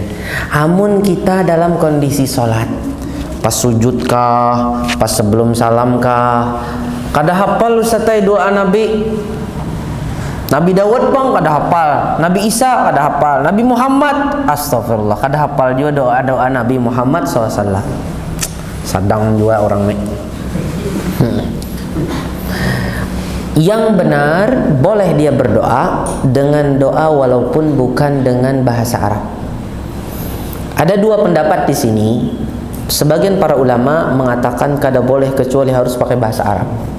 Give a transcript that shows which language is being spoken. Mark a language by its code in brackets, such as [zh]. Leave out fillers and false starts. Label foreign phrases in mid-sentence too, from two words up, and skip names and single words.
[bjn] Amun kita dalam kondisi sholat, pas sujud kah, pas sebelum salam kah, kada hafal ustazai doa Nabi Dawud bang kada hafal, Nabi Isa kada hafal, Nabi Muhammad astagfirullah kada hafal juga doa Nabi Muhammad SAW. Sadang juga orang nih. [id] Yang benar boleh dia berdoa dengan doa walaupun bukan dengan bahasa Arab. Ada dua pendapat di sini. Sebagian para ulama mengatakan [bjn] kada boleh [id] kecuali harus pakai bahasa Arab.